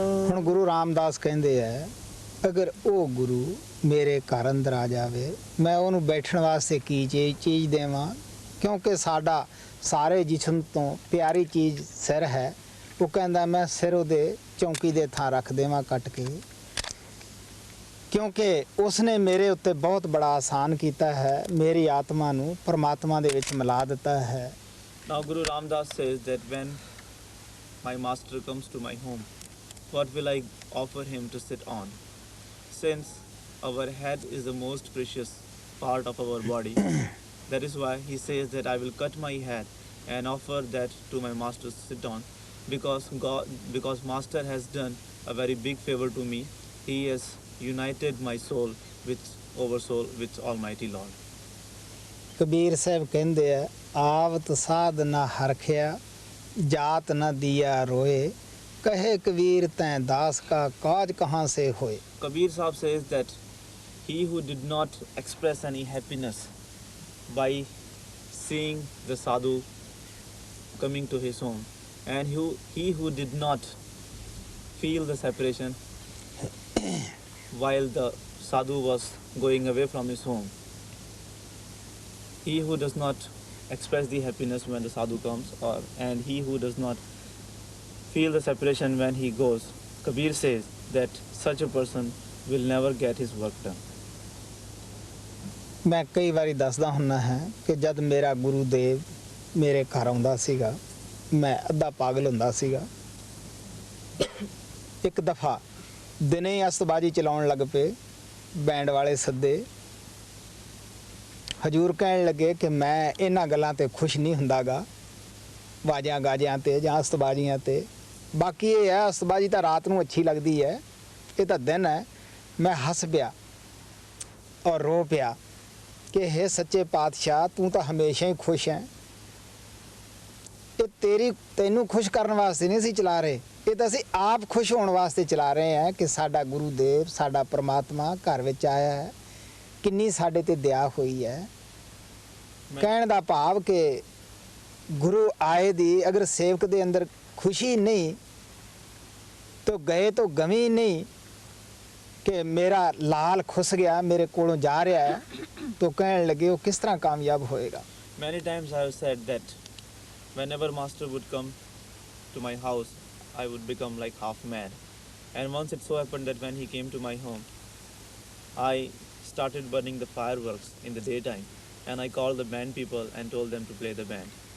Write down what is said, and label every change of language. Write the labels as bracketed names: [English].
[Punjabi] ਹੁਣ ਗੁਰੂ ਰਾਮਦਾਸ ਕਹਿੰਦੇ ਹੈ, ਅਗਰ ਉਹ ਗੁਰੂ ਮੇਰੇ ਘਰ ਅੰਦਰ ਆ ਜਾਵੇ, ਮੈਂ ਉਹਨੂੰ ਬੈਠਣ ਵਾਸਤੇ ਕੀ ਚੀਜ਼ ਦੇਵਾਂ, ਕਿਉਂਕਿ ਸਾਡਾ ਸਾਰੇ ਜਿਸਮ ਤੋਂ ਪਿਆਰੀ ਚੀਜ਼ ਸਿਰ ਹੈ। ਉਹ ਕਹਿੰਦਾ ਮੈਂ ਸਿਰ ਉਹਦੇ ਚੌਂਕੀ ਦੇ ਥਾਂ ਰੱਖ ਦੇਵਾਂ ਕੱਟ ਕੇ, ਕਿਉਂਕਿ ਉਸਨੇ ਮੇਰੇ ਉੱਤੇ ਬਹੁਤ ਬੜਾ ਆਸਾਨ ਕੀਤਾ ਹੈ, ਮੇਰੀ ਆਤਮਾ ਨੂੰ ਪਰਮਾਤਮਾ ਦੇ ਵਿੱਚ ਮਿਲਾ ਦਿੱਤਾ ਹੈ। [English] Now Guru Ramdas says that when my master comes to my home, what will I offer him to sit on? Since our head is the most precious part of our body, that is why he says that I will cut my head and offer that to my master to sit on, because master has done a very big favor to me. He has united my soul with Almighty Lord. [Punjabi] Kabir Sahib ਕਹਿੰਦੇ ਆ, ਆਵਤ ਸਾਧ ਨਾ ਹਰਖਿਆ, ਜਾਤ ਨਾ ਦਿਆ ਰੋਏ, ਕਹੇ ਕਬੀਰ ਤੈਂ ਦਾਸ ਕਾ ਕਾਜ ਕਹਾਂ ਸੇ ਹੋਏ। [English] Kabir Sahib says that he who did not express any happiness by seeing the sadhu coming to his home, and he who did not feel the separation while the sadhu was going away from his home, he who does not express the happiness when the sadhu comes, and he who does not feel the separation when he goes, Kabir says that such a person will never get his work done. [Punjabi] ਮੈਂ ਕਈ ਵਾਰੀ ਦੱਸਦਾ ਹੁੰਦਾ ਹਾਂ ਕਿ ਜਦ ਮੇਰਾ ਗੁਰੂ ਦੇਵ ਮੇਰੇ ਘਰ ਆਉਂਦਾ ਸੀਗਾ, ਮੈਂ ਅੱਧਾ ਪਾਗਲ ਹੁੰਦਾ ਸੀਗਾ। ਇੱਕ ਦਫਾ ਦਿਨੇ ਹੀ ਅਸਤਬਾਜੀ ਚਲਾਉਣ ਲੱਗ ਪਏ, ਬੈਂਡ ਵਾਲੇ ਸੱਦੇ। ਹਜੂਰ ਕਹਿਣ ਲੱਗੇ ਕਿ ਮੈਂ ਇਹਨਾਂ ਗੱਲਾਂ ਤੇ ਖੁਸ਼ ਨਹੀਂ ਹੁੰਦਾਗਾ, ਬਾਜਿਆਂ ਗਾਜਿਆਂ ਤੇ ਜਾਂ ਅਸਤਬਾਜ਼ੀਆਂ ਤੇ। ਬਾਕੀ ਇਹ ਹੈ, ਅਸਤਬਾਜੀ ਤਾਂ ਰਾਤ ਨੂੰ ਅੱਛੀ ਲੱਗਦੀ ਹੈ, ਇਹ ਤਾਂ ਦਿਨ ਹੈ। ਮੈਂ ਹੱਸ ਪਿਆ ਔਰ ਰੋ ਪਿਆ ਕਿ हे ਸੱਚੇ ਪਾਤਸ਼ਾਹ, ਤੂੰ ਤਾਂ ਹਮੇਸ਼ਾ ਹੀ ਖੁਸ਼ ਹੈ। ਇਹ ਤੈਨੂੰ ਖੁਸ਼ ਕਰਨ ਵਾਸਤੇ ਨਹੀਂ ਅਸੀਂ ਚਲਾ ਰਹੇ, ਇਹ ਤਾਂ ਅਸੀਂ ਆਪ ਖੁਸ਼ ਹੋਣ ਵਾਸਤੇ ਚਲਾ ਰਹੇ ਹਾਂ ਕਿ ਸਾਡਾ ਗੁਰੂ ਦੇਵ, ਸਾਡਾ ਪਰਮਾਤਮਾ ਘਰ ਵਿੱਚ ਆਇਆ ਹੈ, ਕਿੰਨੀ ਸਾਡੇ ਤੇ ਦਇਆ ਹੋਈ ਹੈ। ਕਹਿਣ ਦਾ ਭਾਵ ਕਿ ਗੁਰੂ ਆਏ ਦੀ ਅਗਰ ਸੇਵਕ ਦੇ ਅੰਦਰ [Hindi] खुशी नहीं तो गए तो गमी नहीं कि मेरा लाल खुस गया मेरे कोलों जा रहा है, तो कहने लगे वो किस तरह कामयाब होएगा। [English] Many times I have said that whenever Master would come to my house, I would become like half mad. And once it so happened that when he came to my home, I started burning the fireworks in the daytime, and I called the band people and told them to play the band.